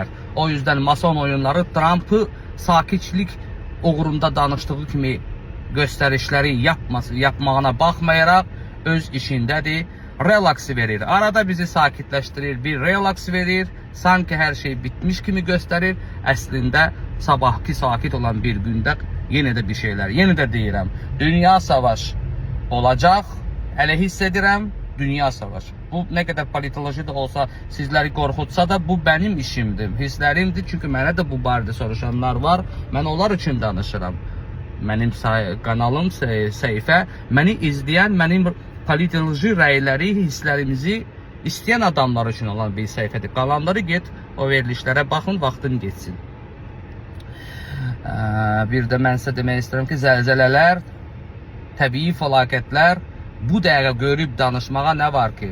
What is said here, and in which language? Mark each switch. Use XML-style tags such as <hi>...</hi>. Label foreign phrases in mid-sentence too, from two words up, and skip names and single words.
<tr>O yüzden mason oyunları Trump'ı sakitlik uğrunda danıştığı kimi gösterişleri yapmağına bakmayarak öz işindedir. Relax verir. Arada bizi sakitleştirir, bir relax verir. Sanki her şey bitmiş kimi gösterir.</tr> <az>Əslində sabahki sakit olan bir gündə yenə də bir şeyler. Yenə də deyirəm, dünya savaş olacaq. Elə hiss edirəm, dünya savaşı.</az> <tr>Bu ne kadar politoloji de olsa sizleri korkutsa da bu benim işimdir, hislerimdir.</tr> <az>Çünkü mənə də bu barədə soruşanlar var. Mən onlar için danışıram. Mənim kanalım səhifə, məni izləyən, mənim politoloji rəyləri, hisslərimizi istəyən adamlar için olan bir səhifədir. Qalanları get, o verilişlərə baxın, vaxtın geçsin. Bir də mən sizə demək istəyirəm ki, zəlzələlər, təbii fəlakətlər bu dəqiqə görüb danışmağa nə var ki?</az>